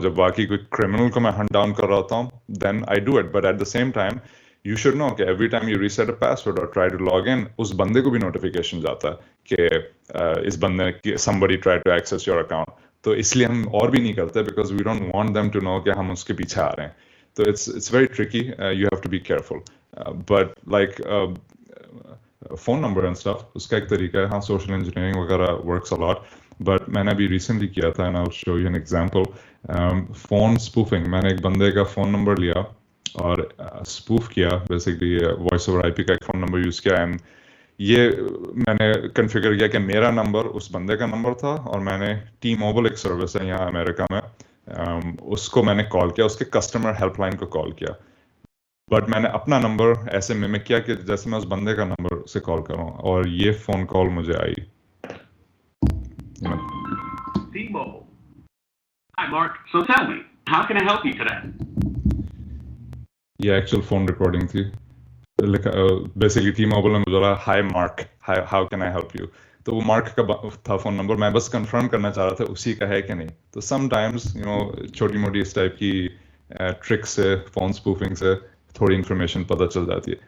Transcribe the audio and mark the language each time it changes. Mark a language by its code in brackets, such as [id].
[ur] جب واقعی کوئی کرمنل کو میں ہنٹ ڈاؤن کر رہا ہوتا ہوں [en] then I do it, but at the same time you should know کہ every time you reset a password or try to log in, [ur] اس بندے کو بھی نوٹیفیکیشن جاتا ہے کہ اس بندے نے [en] somebody tried to access your account. [ur] تو اس لیے ہم اور بھی نہیں کرتے [en] because we don't want them to know [ur] کہ ہم اس کے پیچھے آ رہے ہیں. [en] تو it's very tricky. You have to be careful. But like phone number and stuff, [ur] اس کا ایک طریقہ ہے. [en] ہاں social engineering وغیرہ works a lot. But [ur] میں نے ابھی ریسنٹلی کیا تھا [en] and I'll show you an example. Phone spoofing. [ur] میں نے ایک بندے کا فون نمبر لیا اور اسپوف کیا, بیسکلی وائس اوور آئی پی کا ایک فون نمبر یوز کیا. اینڈ یہ میں نے کنفیگر کیا کہ میرا نمبر اس بندے کا نمبر تھا, اور میں نے ٹی موبائل ایک سروس ہے یہاں امریکہ میں, اس کو میں نے کال کیا, اس کے کسٹمر ہیلپ لائن کو کال کیا. بٹ میں نے اپنا نمبر ایسے میمک کیا کہ جیسے میں اس بندے کا نمبر سے کال کروں, اور یہ فون کال مجھے آئی. [en] Hi Mark, so tell me, how can I help you today? [ur] یہ ایکچوئل فون ریکارڈنگ تھی. بیسکلی ٹی موبائل میں بولا [en] Hi Mark, how can I help you. [ur] تو وہ مارک کا تھا فون نمبر. میں بس کنفرم کرنا چاہ رہا تھا اسی کا ہے کہ نہیں. تو [en] some times you know [ur] چھوٹی موٹی اس ٹائپ کی ٹرک سے, فون اسپوفنگ سے تھوڑی انفارمیشن پتہ چل جاتی ہے.